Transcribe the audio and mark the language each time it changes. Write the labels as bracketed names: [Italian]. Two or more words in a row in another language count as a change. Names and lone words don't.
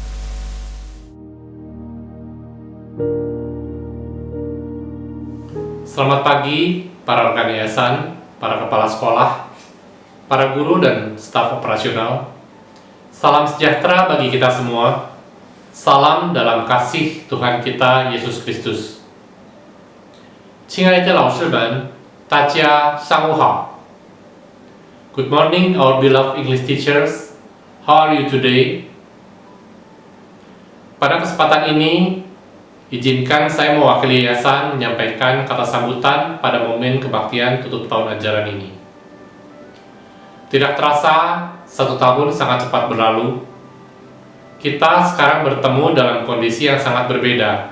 [Indonesian] Selamat pagi para rekan yayasan, para kepala sekolah, para guru dan staf operasional. Salam sejahtera bagi kita semua. Salam dalam kasih Tuhan kita Yesus Kristus. [Chinese] 亲爱的老师们，大家上午好。 [English] Good morning, our beloved English teachers. How are you today? [Indonesian] Pada kesempatan ini, izinkan saya mewakili yayasan menyampaikan kata sambutan pada momen kebaktian tutup tahun ajaran ini. Tidak terasa, 1 tahun sangat cepat berlalu. Kita sekarang bertemu dalam kondisi yang sangat berbeda.